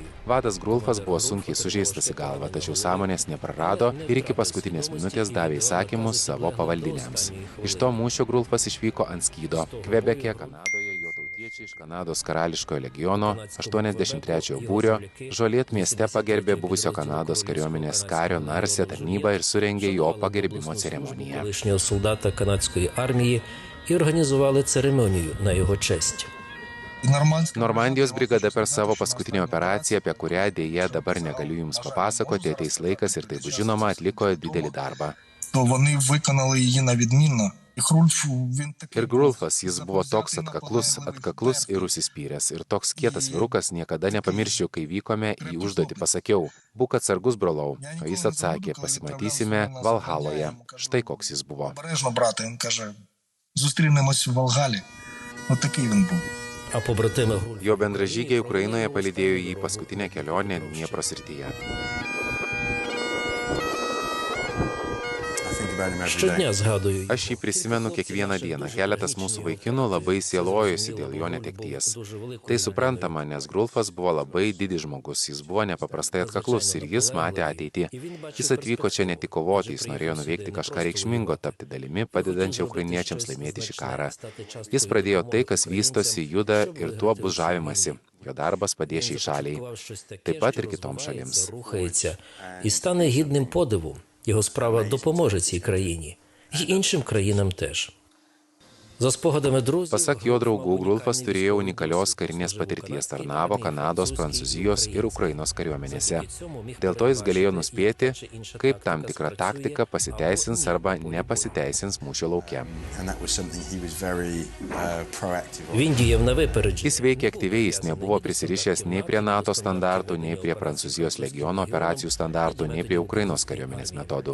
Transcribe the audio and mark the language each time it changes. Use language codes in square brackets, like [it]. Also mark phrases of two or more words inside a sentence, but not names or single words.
[lt] Vadas Grulfas buvo sunkiai sužeistas į galvą, tačiau sąmonės neprarado ir iki paskutinės minutės davė įsakymus savo pavaldiniams. Iš to mūšio Grulfas išvyko ant skydo. Kvebeke, Kanadoje, jo tautiečiai iš Kanados karališkojo legiono 83 būrio Žolėt mieste pagerbė buvusio Kanados kariuomenės kario Narsė tarnybą ir surengė jo pagerbimo ceremoniją. [uk] І організували церемонію на його честь. [lt] Normandijos brigada per savo paskutinę operaciją, apie kurią dėja dabar negaliu jums papasakoti, ateis laikas ir tai bus žinoma, atliko didelį darbą. Ir Grulfas, jis buvo toks atkaklus ir užsispyręs. Ir toks kietas vyrukas, niekada nepamiršiu, kai vykome į užduotį, pasakiau, būk atsargus, brolau. O jis atsakė, pasimatysime Valhaloje. Štai koks jis buvo. [uk] Зустрінемось в Волгалі. Отакий він був. [lt] Jo bendražygiai Ukrainoje palydėjo jį paskutinę kelionę Dniepro srityje. Aš jį prisimenu kiekvieną dieną. Keletas mūsų vaikinų labai sielojosi dėl jo netekties. Tai suprantama, nes Grulfas buvo labai didis žmogus. Jis buvo nepaprastai atkaklus ir jis matė ateitį. Jis atvyko čia ne tik kovoti, jis norėjo nuveikti kažką reikšmingo, tapti dalimi, padedančią ukrainiečiams laimėti šį karą. Jis pradėjo tai, kas vystosi, juda ir tuo bus žavimasi. Jo darbas padės šiai šaliai, taip pat ir kitoms šalims. [uk] І стане гідним подиву. Його справа допоможе цій країні. І іншим країнам теж. [lt] Pasak jo draugų, Grulfas turėjo unikalios karinės patirties, tarnavo Kanados, Prancūzijos ir Ukrainos kariuomenėse. Dėl to jis galėjo nuspėti, kaip tam tikra taktika pasiteisins arba nepasiteisins mūšio lauke. Jis veikė aktyviai, jis nebuvo prisirišęs nei prie NATO standartų, nei prie Prancūzijos legiono operacijų standartų, nei prie Ukrainos kariuomenės metodų.